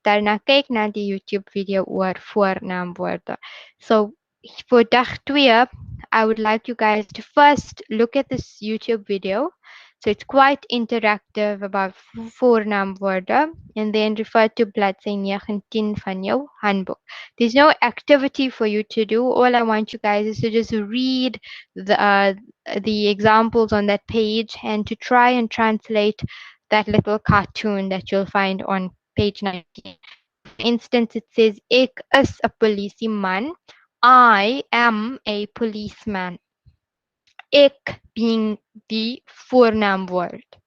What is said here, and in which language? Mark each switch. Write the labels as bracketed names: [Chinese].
[Afrikaans] Daarna kyk na die YouTube video oor voornaamwoorde. [English] So for dag 2, I would like you guys to first look at this YouTube video. So it's quite interactive about voornaamwoorde and then refer to bladsy 19 van jou handbook. There's no activity for you to do. All I want you guys is to just read the examples on that page and to try and translate that little cartoon that you'll find on page 19. For instance, it says, Ek is a policeman. I am a policeman. Ek being the voornaamwoord.